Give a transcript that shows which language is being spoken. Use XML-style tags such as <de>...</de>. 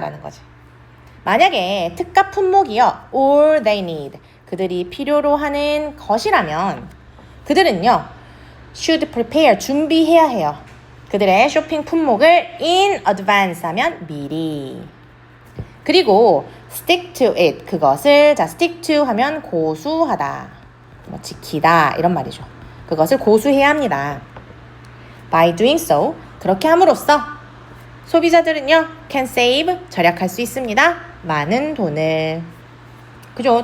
<ko>라는 거지. 만약에 특가 품목이요.</ko> <en>all they need.</en> <ko>그들이 필요로 하는 것이라면 그들은요.</ko> <en>should prepare.</en> <ko>준비해야 해요. 그들의 쇼핑 품목을</ko> <en>in advance</en> <ko>하면 미리.</ko> <en>그리고 stick to it.</en> <ko>그것을</ko> <en>stick to</en> <ko>하면 고수하다. 지키다 이런 말이죠. 그것을 고수해야 합니다.</ko> <en>By doing so.</en> <ko>그렇게 함으로써 소비자들은요.</ko> <en>can save.</en> <ko>절약할 수 있습니다. 많은 돈을. 그죠?</ko>